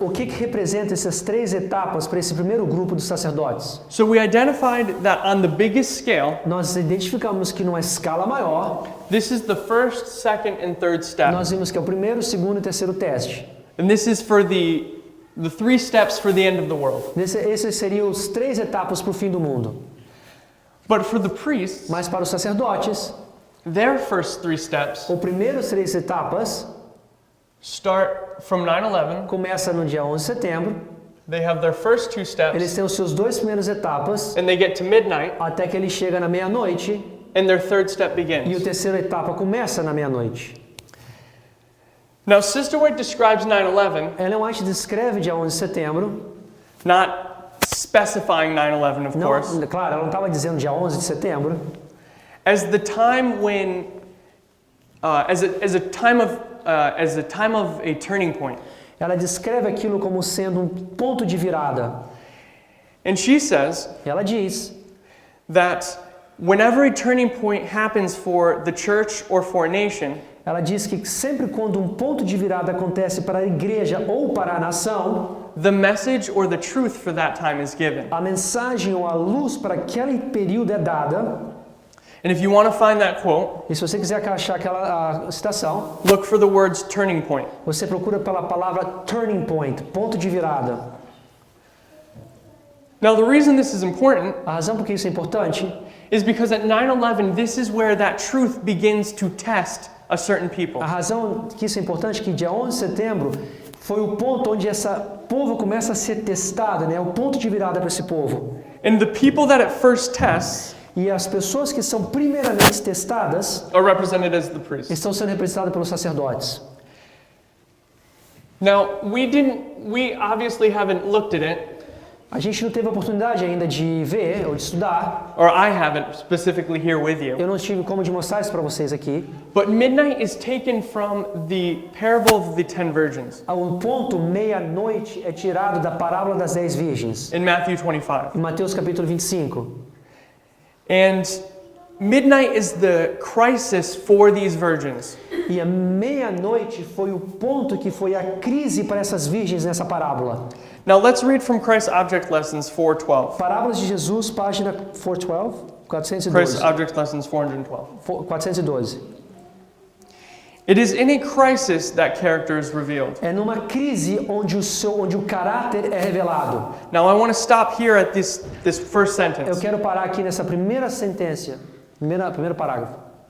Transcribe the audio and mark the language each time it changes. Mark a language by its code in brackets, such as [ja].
[pt] o que representa essas três etapas para esse primeiro grupo dos sacerdotes? [en] So we identified that on the biggest scale, [pt] Nós identificamos que numa escala maior, [en] this is the first, second, and third step. [pt] nós vimos que é o primeiro, segundo e terceiro teste. [en] And this is for the three steps for the end of the world. [pt] Esses seriam os três etapas para o fim do mundo. [en] But for the priests, [pt] Mas para os sacerdotes, [en] their first three steps [pt] o primeiro três etapas [en] start from 9/11. [pt] começa no dia 11 de setembro. [en] They have their first two [pt] Eles [en] steps, [pt] têm os seus dois primeiras etapas [en] and they get to midnight, [pt] até que ele chega na meia-noite [en] and their third step [pt] e a [en] begins. [pt] terceira etapa começa na meia-noite. [en] Now, Sister White describes 9/11, [pt] Ellen White descreve dia 11 de setembro, [en] not specifying 9/11, of course, [pt] não, claro, ela não estava dizendo dia 11 de setembro, [en] as the time when, as a time of a turning point. [pt] ela descreve aquilo como sendo um ponto de virada. [en] And she says [pt] Ela diz [en] that whenever a turning point happens for the church or for a nation, [pt] Ela diz que sempre quando um ponto de virada acontece para a igreja ou para a nação, [en] the message or the truth for that time is given. [pt] a mensagem ou a luz para aquele período é dada. [en] And if you want to find that quote, [pt] E se você quiser achar aquela citação, [en] look for the words turning point. [pt] você procura pela palavra [en] turning point, [pt] ponto de virada. [en] Now, the reason this is important [pt] A razão por que isso é importante [en] is because at 9/11, this is where that truth begins to test a certain people. [pt] A razão que isso é importante é que dia 11 de setembro foi o ponto onde esse povo começa a ser testado, né? O ponto de virada para esse povo. [en] And the people that it first tests [pt] E as pessoas que são primeiramente testadas [en] are represented as the priests. [pt] estão sendo representadas pelos sacerdotes. [en] Now, we obviously haven't looked at it, [pt] A gente não teve a oportunidade ainda de ver ou de estudar. [en] or I haven't specifically here with you. [pt] Eu não tive como de mostrar isso para vocês aqui. [en] But midnight is taken from the parable of the 10 virgins [pt] Um ponto meia-noite é tirado da parábola das 10 virgens, [en] in Matthew 25. [pt] em Mateus capítulo 25. [en] And midnight is the crisis for these virgins. [pt] E a meia-noite foi o ponto que foi a crise para essas virgens nessa parábola. [en] Now let's read from Christ's Object Lessons 412. [pt] Parábolas de Jesus, página 412, [en] Christ's [pt] 412. [en] Object Lessons 412. [pt] 412. [en] It is in a crisis that character is revealed. [pt] É numa crise onde o caráter é revelado. [en] Now I want to stop here at this first [pt] Eu [en] sentence. [pt] quero parar aqui nessa primeira sentença, primeiro parágrafo.